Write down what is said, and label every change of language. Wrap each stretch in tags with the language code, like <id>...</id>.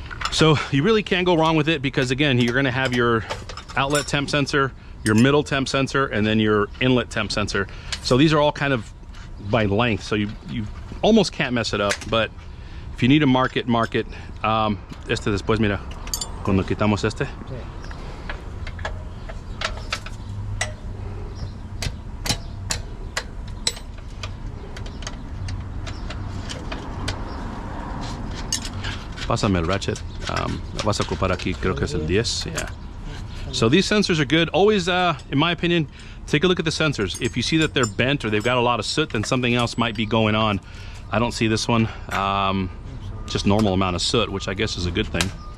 <en>So you really can't go wrong with it, because again, you're going to have your outlet temp sensor, your middle temp sensor, and then your inlet temp sensor. So these are all kind of by length, so you almost can't mess it up. But if you need to mark it, mark it.</en> <es>Este después, mira, cuando quitamos este. Pásame el ratchet. Vas a ocupar aquí, creo que es el 10.</es> <en>Yeah. So these sensors are good. Always, in my opinion, take a look at the sensors. If you see that they're bent or they've got a lot of soot, then something else might be going on. I don't see this one. Just normal amount of soot, which I guess is a good thing.</en>